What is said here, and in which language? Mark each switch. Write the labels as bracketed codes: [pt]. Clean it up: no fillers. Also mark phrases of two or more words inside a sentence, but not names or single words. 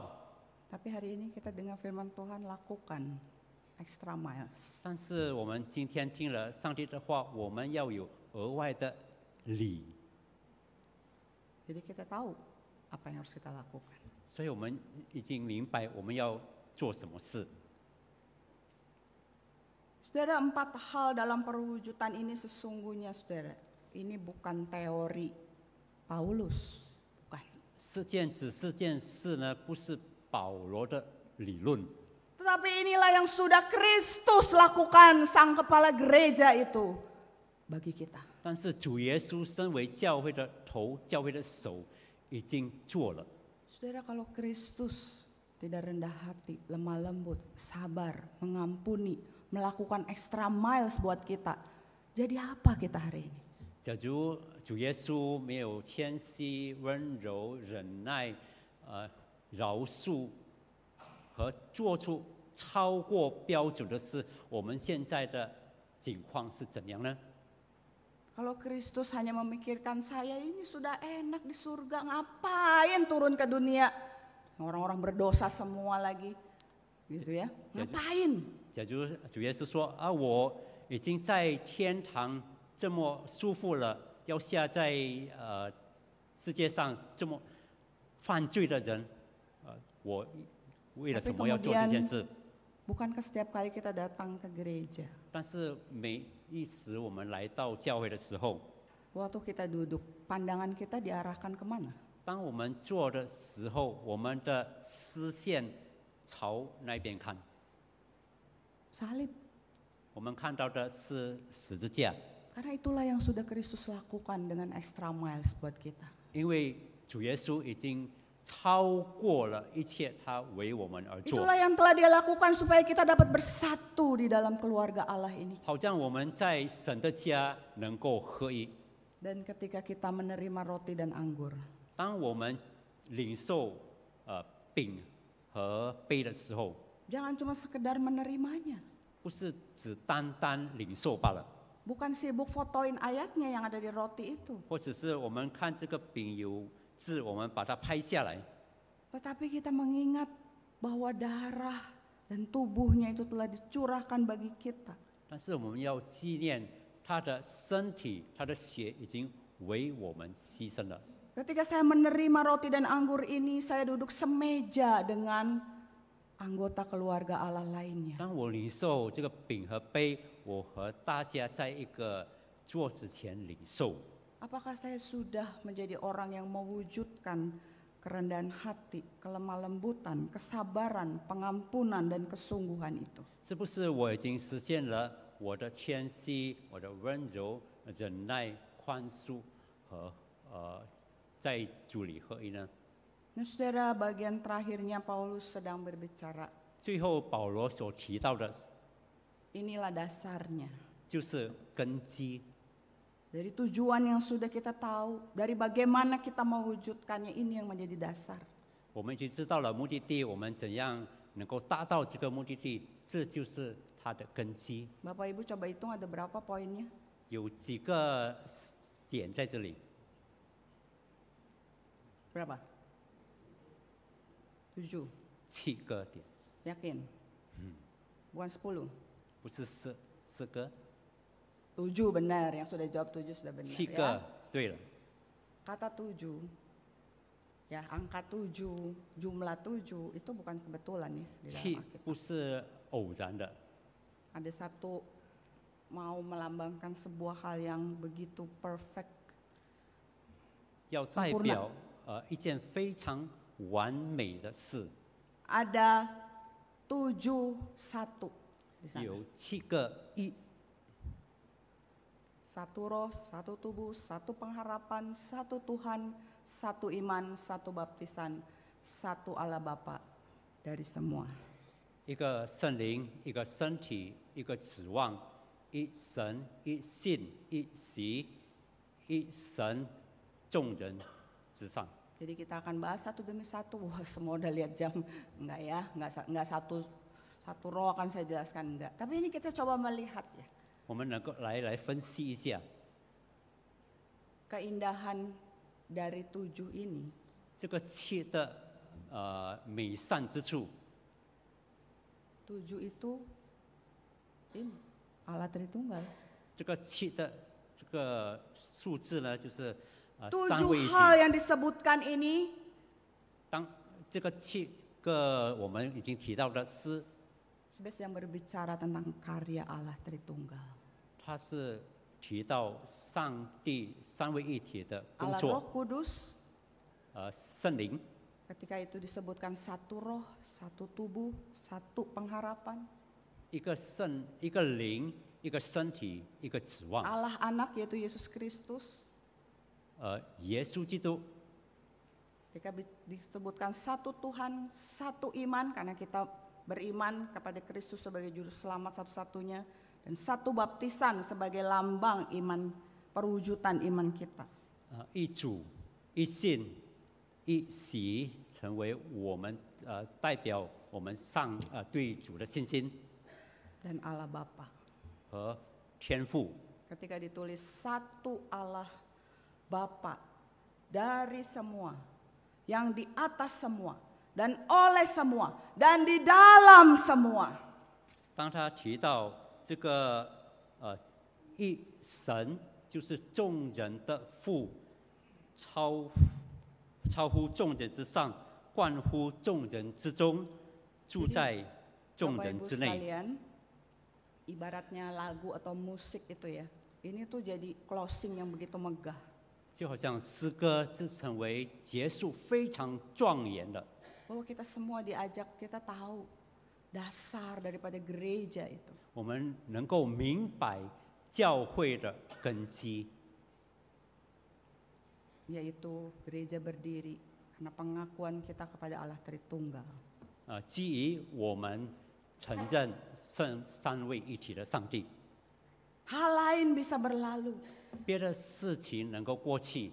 [id] Tapi hari ini kita dengar firman Tuhan, lakukan [en] extra miles. [zh] 但是我们今天听了上帝的话，我们要有额外的礼， [id] Jadi kita tahu apa yang harus kita lakukan. [zh] 所以我们已经明白我们要做什么事。 [id] Saudara, 4 hal dalam perwujudan ini sesungguhnya, saudara, ini bukan teori Paulus, bukan. [zh] 这件事呢，不是保罗的理论， [id] Tetapi inilah yang sudah Kristus lakukan, sang kepala gereja itu, bagi kita. [zh] 但是主耶稣身为教会的头、教会的手，已经做了。 [id] Saudara, kalau Kristus tidak rendah hati, lemah lembut, sabar, mengampuni, melakukan [en] extra miles [id] buat kita, jadi apa kita hari ini? [zh] 假如主耶稣没有谦虚、温柔、忍耐、饶恕和做出超过标准的事，我们现在的境况是怎样呢？ [id] Kalau Kristus hanya memikirkan saya ini sudah enak di surga, ngapain turun ke dunia? Orang-orang berdosa semua lagi, gitu ya? Ngapain? [zh] 假如主耶稣说我已经在天堂这么舒服了，要下在世界上这么犯罪的人，我为了什么要做这件事？ [id] Bukankah setiap kali kita datang ke gereja, [zh] 但是每一时我们来到教会的时候， [id] waktu kita duduk, pandangan kita diarahkan kemana? [zh] 当我们坐的时候，我们的视线朝那边看， [id] Salib. [zh] 我们看到的是十字架， [id] Karena itulah yang sudah Kristus lakukan dengan [en] extra miles [id] buat kita. [zh] 因为主耶稣已经超过了一切，他为我们而做， [id] Itulah yang telah dia lakukan supaya kita dapat bersatu di dalam keluarga Allah ini. [zh] 好让我们在神的家能够合一。 [id] Dan ketika kita menerima roti dan anggur, [zh] 当我们领受饼和杯的时候， [id] jangan cuma sekedar menerimanya. [zh] 不是只单单领受罢了， [id] Bukan sibuk fotoin ayatnya yang ada di roti itu. [zh] 或者是我们看这个饼有字，我们把它拍下来。 [id] Tetapi kita mengingat bahwa darah dan tubuhnya itu telah dicurahkan bagi kita. [zh] 但是我们要纪念他的身体，他的血已经为我们牺牲了。 [id] Ketika saya menerima roti dan anggur ini, saya duduk semeja dengan anggota keluarga Allah lainnya. [zh] 当我领受这个饼和杯，我和大家在一个桌子前领受。 [id] Apakah saya sudah menjadi orang yang mewujudkan kerendahan hati, kelemah lembutan, kesabaran, pengampunan, dan kesungguhan itu? [zh] 是不是我已经实现了我的谦虚、我的温柔、忍耐、宽恕和在主里合一呢？ [id] Nah, saudara, bagian terakhirnya Paulus sedang berbicara. [zh] 最后保罗所提到的 [id] Inilah dasarnya. [zh] 就是根基。 [id] Dari tujuan yang sudah kita tahu, dari bagaimana kita mewujudkannya, ini yang menjadi dasar. [zh] 我们已经知道了目的地，我们怎样能够达到这个目的地，这就是它的根基。 [id] Bapak Ibu coba hitung ada berapa poinnya? [zh] 有几个点在这里， [id] Berapa? 7. [zh] 7个点， [id] Yakin? Bukan 10. [zh] 不是四个， [id] 7 benar, yang sudah jawab 7 sudah benar [zh] 7 [id] ya. [zh] 个，对了。 [id] Kata 7, ya angka 7, jumlah 7 itu bukan kebetulan ya di dalam [zh] 7 [id] Alkitab. [zh] 不是偶然的， [id] Ada satu mau melambangkan sebuah hal yang begitu perfect. [zh] 要代表一件非常完美的事。 [id] Ada 7-1 di sana. [zh] 有7个一， [id] Satu roh, satu tubuh, satu pengharapan, satu Tuhan, satu iman, satu baptisan, satu Allah Bapa dari semua. [zh] 一个圣灵，一个身体，一个指望，一神，一信，一喜，一神，众人之上。 [id] Jadi kita akan bahas satu demi satu. Wah, semua udah lihat jam. Enggak ya, enggak satu roh akan saya jelaskan, enggak. Tapi ini kita coba melihat ya. [zh] 我们能够来分析一下 [id] Keindahan dari 7 ini. [zh] 这个7的美善之处。 [id] 7 itu ini Allah Tritunggal. [zh] 这个7的这个数字呢，就是三 [id] 7 [zh] 位一体。 [id] hal yang disebutkan ini [zh] 当这个7个我们已经提到的是， [id] sebenarnya yang berbicara tentang karya Allah Tritunggal. [zh] 它是提到上帝三位一体的工 [id] Allah [zh] 作 [id] Roh， Kudus [zh] 圣灵。 [id] ketika itu disebutkan satu roh, satu tubuh, satu pengharapan. [zh] 一个圣，一个灵，一个身体，一个指望。 [id] Allah Anak yaitu Yesus Kristus. [zh] 耶稣基督， [id] Ketika disebutkan satu Tuhan, satu iman karena kita beriman kepada Kristus sebagai juru selamat satu-satunya, dan satu baptisan sebagai lambang iman, perwujudan iman kita. [zh] 一主，一信，一喜，成为我们代表我们对主的信心 [id] Dan Allah Bapa. [zh] 和天赋。 [id] Ketika ditulis satu Allah Bapa dari semua, yang di atas semua, dan oleh semua, dan di dalam semua. [zh] 当他提到这个一神就是众人的父，超乎众人之上，冠乎众人之中，住在众 [id] Bapak [zh] 人 [id] Ibu [zh] 之内。 [id] sekalian, ibaratnya lagu atau musik itu ya, ini tuh jadi closing yang begitu megah. [zh] 就好像诗歌就成为结束非常庄严的。 [id] Bahwa kita semua diajak, kita tahu dasar daripada gereja itu. [zh] 我们能够明白教会的根基， [id] Yaitu gereja berdiri karena pengakuan kita kepada Allah Tritunggal. [zh] 基于我们承认三位一体的上帝。 [id] Hal lain bisa berlalu, [zh] 别的事情能够过去，